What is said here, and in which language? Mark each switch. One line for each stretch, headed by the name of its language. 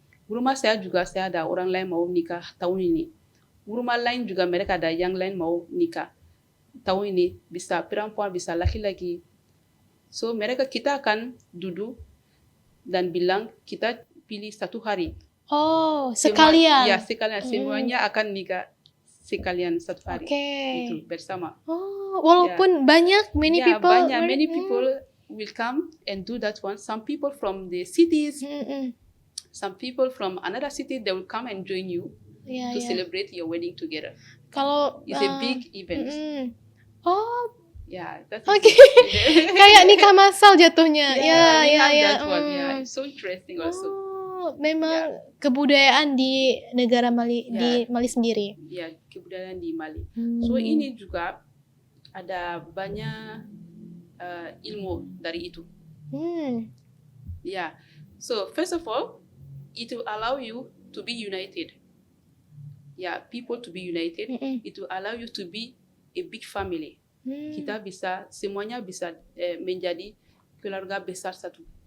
Indonesian: Rumah saya ada orang lain mau nikah tahun ini. Rumah lain juga mereka ada yang lain mau nikah tahun ini. Bisa perempuan, bisa laki-laki. So kita akan duduk dan bilang kita pilih 1 hari. Oh, sekalian? Sekalian. Semuanya akan nikah sekalian 1 hari. Itu bersama. Oh, walaupun many
English: people will come and do that one. Some people from the cities, some people from another city, they will come and join you to celebrate your wedding together. It's a big event. That's
Indonesian: kayak nikah massal jatuhnya.
English: That one. It's so interesting also.
Indonesian: Memang kebudayaan di negara Mali, di Mali sendiri. Kebudayaan di Mali. So ini juga ada banyak ilmu dari itu.
English: So first of all, it will allow you to be united. People to be united. It will allow you to be a big family.
Indonesian: Kita semuanya bisa menjadi keluarga besar satu.